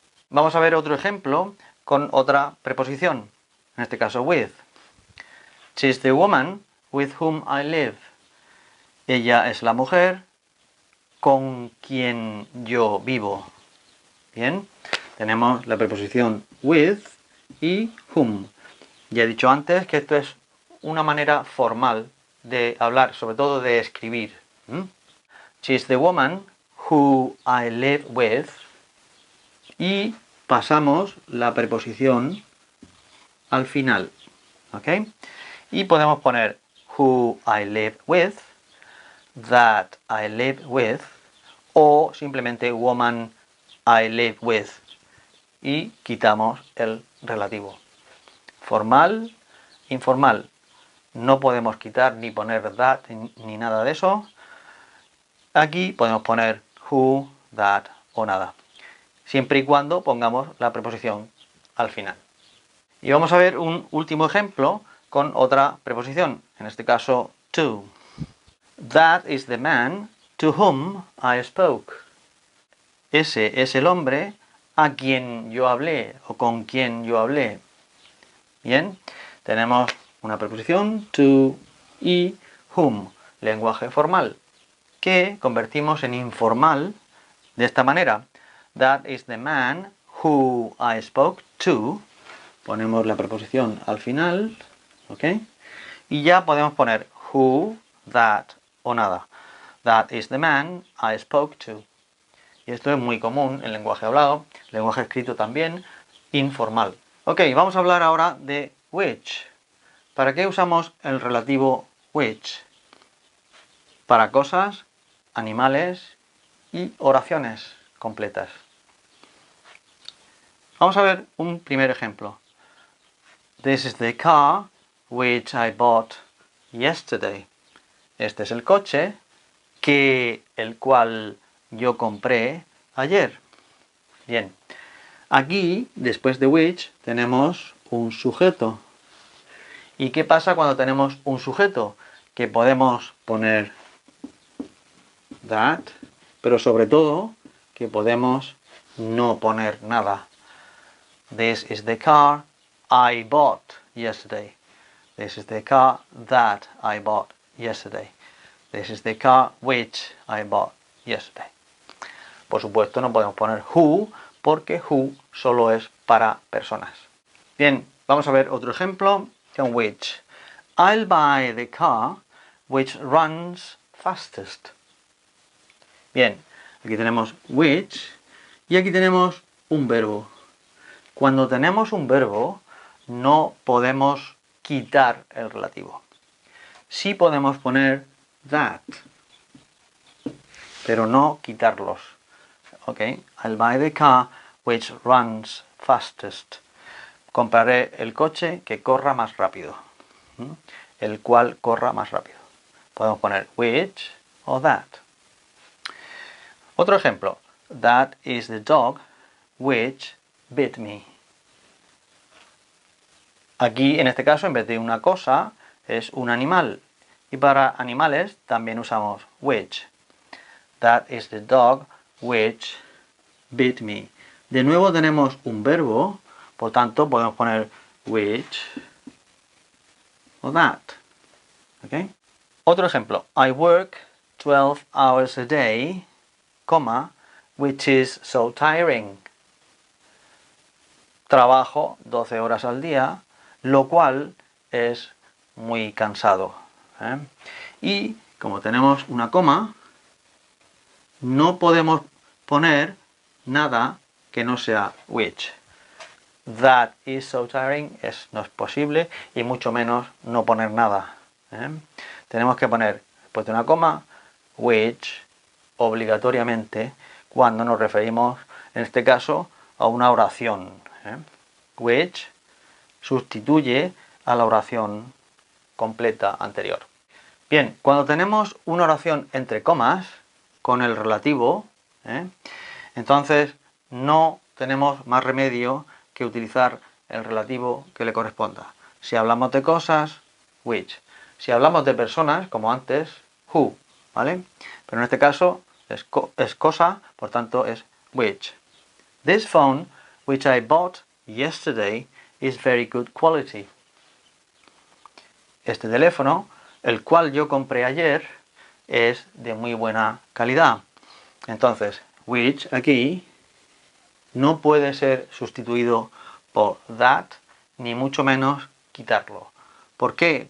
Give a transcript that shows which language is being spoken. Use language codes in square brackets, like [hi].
[es] Vamos a ver otro ejemplo con otra preposición, en este caso with. [en] She's the woman with whom I live. [es] Ella es la mujer con quien yo vivo. Bien, tenemos la preposición with y whom. Ya he dicho antes que esto es una manera formal de hablar, sobre todo de escribir. [en] She's the woman who I live with. Y [es] pasamos la preposición al final, ¿ok? Y podemos poner [en] who I live with, that I live with, [es] o simplemente [en] woman I live with, [es] y quitamos el relativo. Formal, informal. No podemos quitar ni poner that ni nada de eso. Aquí podemos poner who, that o nada, siempre y cuando pongamos la preposición al final. Y vamos a ver un último ejemplo con otra preposición, en este caso to. [en] That is the man to whom I spoke. [es] Ese es el hombre a quien yo hablé o con quien yo hablé. Bien, tenemos una preposición to y whom, lenguaje formal, que convertimos en informal de esta manera. [en] That is the man who I spoke to. [es] Ponemos la preposición al final, ¿ok? Y ya podemos poner who, that o nada. [en] That is the man I spoke to. [es] Y esto es muy común en lenguaje hablado, lenguaje escrito también, informal. Ok, vamos a hablar ahora de which. ¿Para qué usamos el relativo which? Para cosas, animales y oraciones completas. Vamos a ver un primer ejemplo. [en] This is the car which I bought yesterday. [es] Este es el coche el cual yo compré ayer. Bien. Aquí, después de which, tenemos un sujeto. ¿Y qué pasa cuando tenemos un sujeto? Que podemos poner that, pero sobre todo que podemos no poner nada. [en] This is the car I bought yesterday. This is the car that I bought yesterday. This is the car which I bought yesterday. [es] Por supuesto no podemos poner who porque who solo es para personas. Bien, vamos a ver otro ejemplo con which. [en] I'll buy the car which runs fastest. [es] Bien, aquí tenemos which y aquí tenemos un verbo. Cuando tenemos un verbo no podemos quitar el relativo. Sí podemos poner that, pero no quitarlos. [en] Ok, I'll buy the car which runs fastest. [es] Compraré el coche que corra más rápido. El cual corra más rápido. Podemos poner which o that. Otro ejemplo. [en] That is the dog which bit me. [es] Aquí, en este caso, en vez de una cosa, es un animal. Y para animales también usamos which. [en] That is the dog which bit me. [es] De nuevo tenemos un verbo, por tanto podemos poner which o that. ¿Okay? Otro ejemplo. [en] I work 12 hours a day, which is so tiring. [es] Trabajo 12 horas al día, lo cual es muy cansado. Y como tenemos una coma, no podemos poner nada que no sea which. [en] That is so tiring [es] no es posible y mucho menos no poner nada. Tenemos que poner, después de una coma, which obligatoriamente cuando nos referimos, en este caso, a una oración. Which sustituye a la oración completa anterior. Bien, cuando tenemos una oración entre comas, con el relativo, entonces no tenemos más remedio que utilizar el relativo que le corresponda. Si hablamos de cosas, which. Si hablamos de personas, como antes, who, ¿vale? Pero en este caso es cosa, por tanto es which. [en] This phone, which I bought yesterday, is very good quality. [es] Este teléfono, el cual yo compré ayer, es de muy buena calidad. Entonces, which aquí no puede ser sustituido por that, ni mucho menos quitarlo. ¿Por qué?